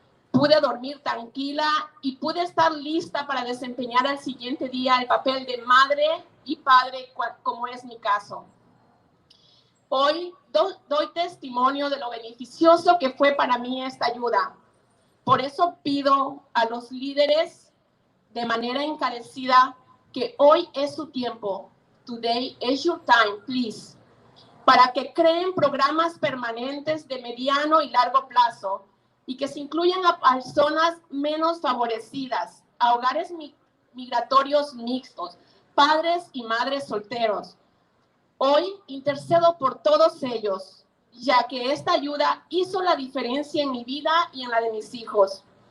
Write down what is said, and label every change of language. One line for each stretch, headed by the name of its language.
Spanish: Pude dormir tranquila y pude estar lista para desempeñar al siguiente día el papel de madre y padre, como es mi caso. Hoy doy testimonio de lo beneficioso que fue para mí esta ayuda. Por eso pido a los líderes de manera encarecida que hoy es su tiempo.
English: Today is your time, please.
Spanish: Para que creen programas permanentes de mediano y largo plazo y que se incluyan a personas menos favorecidas, a hogares migratorios mixtos, padres y madres solteros. Hoy intercedo por todos ellos, ya que esta ayuda hizo la diferencia en mi vida y en la de mis hijos.